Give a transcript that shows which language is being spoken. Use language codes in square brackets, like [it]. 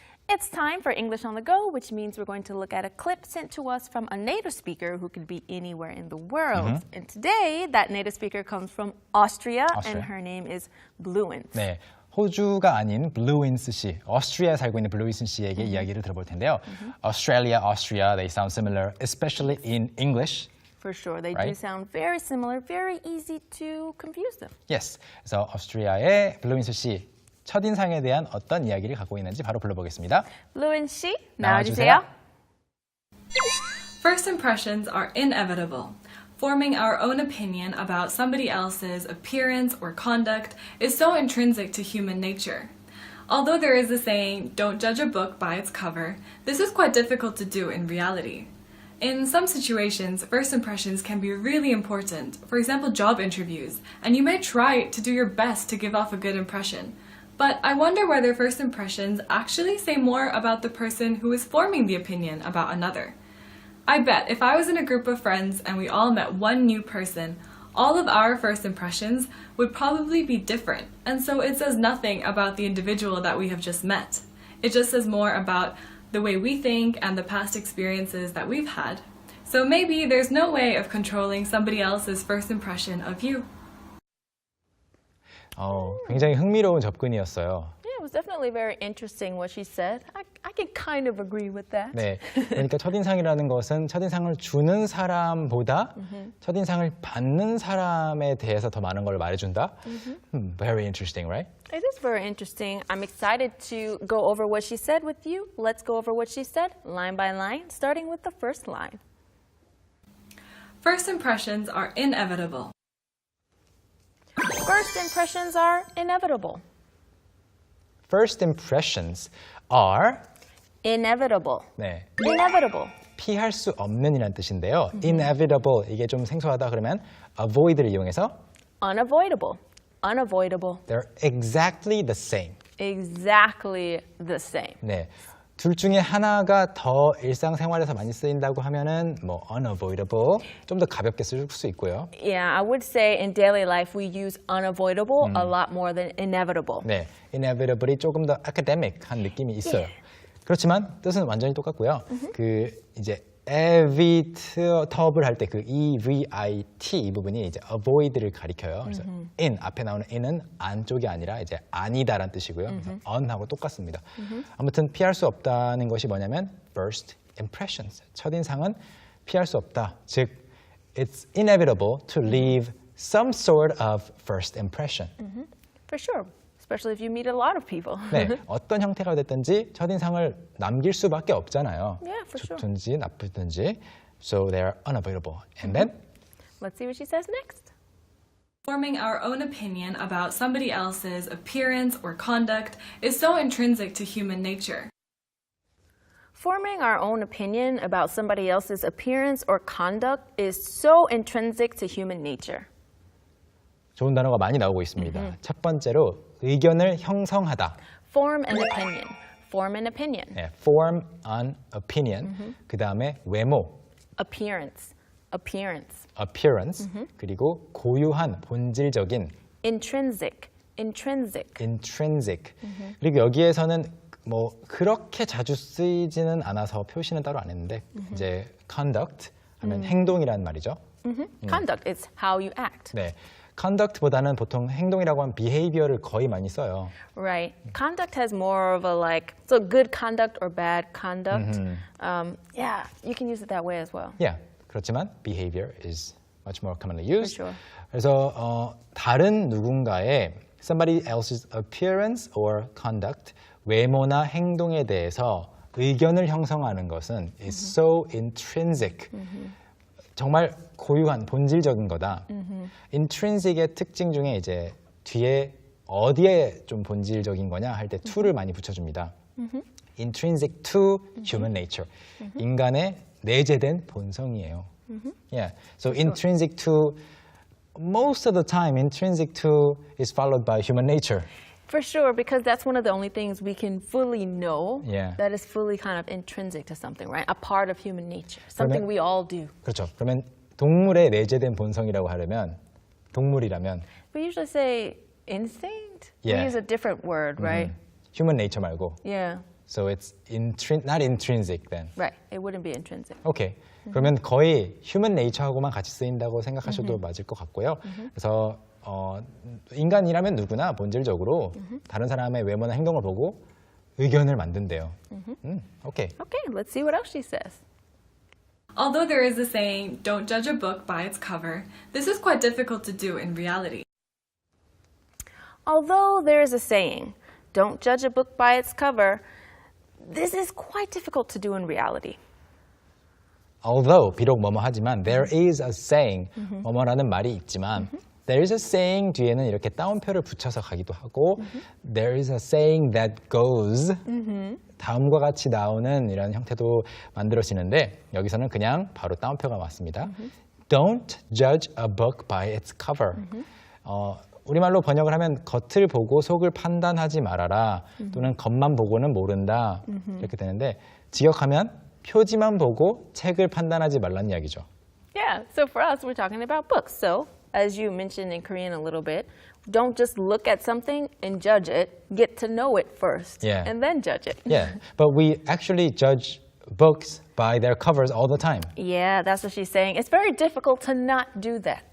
[en] it's time for English on the go, which means we're going to look at a clip sent to us from a native speaker who could be anywhere in the world. And today, that native speaker comes from Austria. And her name is Bluins. [ko] 네, 호주가 아닌 블루윈스 씨, 오스트리아에 살고 있는 블루윈스 씨에게 이야기를 들어볼 텐데요. [en] Australia, Austria, they sound similar, especially in English. For sure, they do sound very similar, very easy to confuse them. [ko] Yes, 그래서 오스트리아의 블루윈스 씨 첫인상에 대한 어떤 이야기를 갖고 있는지 바로 불러보겠습니다. Bluins 씨, 나와주세요. [en] First impressions are inevitable. Forming our own opinion about somebody else's appearance or conduct is so intrinsic to human nature. Although there is a saying, don't judge a book by its cover, this is quite difficult to do in reality. In some situations, first impressions can be really important, for example, job interviews, and you may try to do your best to give off a good impression. But I wonder whether first impressions actually say more about the person who is forming the opinion about another. I bet if I was in a group of friends and we all met one new person, all of our first impressions would probably be different, and so it says nothing about the individual that we have just met. It just says more about the way we think and the past experiences that we've had. So maybe there's no way of controlling somebody else's first impression of you. [ko] 굉장히 흥미로운 접근이었어요. [en] It was definitely very interesting what she said. I can kind of agree with that. [ko] 네, 그러니까 첫인상이라는 것은 첫인상을 주는 사람보다 첫인상을 받는 사람에 대해서 더 많은 걸 말해준다. [en] Very interesting, right? It is very interesting. I'm excited to go over what she said with you. Let's go over what she said line by line, starting with the first line. First impressions are inevitable. First impressions are inevitable. First impressions are Inevitable. [ko] 네, [en] Inevitable. [ko] 피할 수 없는이라는 뜻인데요. Inevitable, 이게 좀 생소하다 그러면 avoid를 이용해서 [en] Unavoidable. Unavoidable. They're exactly the same. Exactly the same. [ko] 네, 둘 중에 하나가 더 일상생활에서 많이 쓰인다고 하면은 뭐 unavoidable, 좀 더 가볍게 쓸 수 있고요. [en] Yeah, I would say in daily life we use unavoidable a lot more than inevitable. [ko] 네, inevitably 조금 더 academic한 느낌이 있어요. 그렇지만 뜻은 완전히 똑같고요. 그 이제 evitable 할 때 그 evit 이 부분이 이제 avoid를 가리켜요. 그래서 in 앞에 나오는 in은 안쪽이 아니라 이제 아니다란 뜻이고요. 그래서 un하고 똑같습니다. 아무튼 피할 수 없다는 것이 뭐냐면 first impressions. 첫인상은 피할 수 없다. [en] 즉 it's inevitable to leave some sort of first impression. For sure. Especially if you meet a lot of people. [ko] 네, 어떤 형태가 됐든지 첫인상을 남길 수밖에 없잖아요. [en] Yeah, for sure. [ko] 좋든지 나쁘든지. [en] So they are unavoidable. And then? Let's see what she says next. Forming our own opinion about somebody else's appearance or conduct is so intrinsic to human nature. Forming our own opinion about somebody else's appearance or conduct is so intrinsic to human nature. [ko] 좋은 단어가 많이 나오고 있습니다. 첫 번째로 의견을 형성하다. [en] Form an opinion. Form an opinion. [ko] 네, [en] form an opinion. [ko] 그 다음에 외모. [en] Appearance. Appearance. appearance. [ko] 그리고 고유한, 본질적인. [en] Intrinsic. Intrinsic. intrinsic. [ko] 그리고 여기에서는 뭐 그렇게 자주 쓰이지는 않아서 표시는 따로 안 했는데 이제 conduct 하면 행동이라는 말이죠. [en] Conduct is how you act. [ko] 네. conduct보다는 보통 행동이라고 하면 behavior를 거의 많이 써요. [en] Right. Conduct has more of a like, so good conduct or bad conduct. Yeah, you can use it that way as well. Yeah. [ko] 그렇지만 [en] behavior is much more commonly used. For sure. [ko] 그래서 다른 누군가의 [en] somebody else's appearance or conduct, [ko] 외모나 행동에 대해서 의견을 형성하는 것은 [en] is so intrinsic. [ko] 정말 고유한 본질적인 거다. intrinsic의 특징 중에 이제 뒤에 어디에 좀 본질적인 거냐 할 때 to를 많이 붙여줍니다. [en] intrinsic to human nature. [ko] 인간의 내재된 본성이에요. [en] Yeah. So intrinsic to, most of the time, intrinsic to is followed by human nature. For sure, because that's one of the only things we can fully know Yeah. that is fully kind of intrinsic to something, right? A part of human nature, something we all do. [ko] 그렇죠. 그러면 동물의 내재된 본성이라고 하려면 동물이라면 [en] We usually say instinct. Yeah. We use a different word, right? [ko] human nature 말고 [en] Yeah. So it's not intrinsic then. Right. It wouldn't be intrinsic. [ko] 오케이. 그러면 거의 휴먼 네이처하고만 같이 쓰인다고 생각하셔도 맞을 것 같고요. 그래서 인간이라면 누구나 본질적으로 다른 사람의 외모나 행동을 보고 의견을 만든대요. 오케이. [en] Okay, let's see what else she says. Although there is a saying, don't judge a book by its cover, this is quite difficult to do in reality. Although there is a saying, don't judge a book by its cover, this is quite difficult to do in reality. [ko] Although 비록 뭐뭐 하지만 [en] there is a saying [ko] 뭐뭐라는 말이 있지만 there is a saying 뒤에는 이렇게 따옴표를 붙여서 가기도 하고 [en] there is a saying that goes [ko] 다음과 같이 나오는 이런 형태도 만들어지는데 여기서는 그냥 바로 따옴표가 왔습니다. [en] Don't judge a book by its cover. [ko] 우리말로 번역을 하면 겉을 보고 속을 판단하지 말아라 또는 겉만 보고는 모른다 이렇게 되는데 직역하면 표지만 보고 책을 판단하지 말라는 이야기죠. [en] Yeah, so for us, we're talking about books. So, as you mentioned in Korean a little bit, don't just look at something and judge it. Get to know it first, Yeah. and then judge it. Yeah, but we actually judge books by their covers all the time. Yeah, that's what she's saying. It's very difficult to not do that.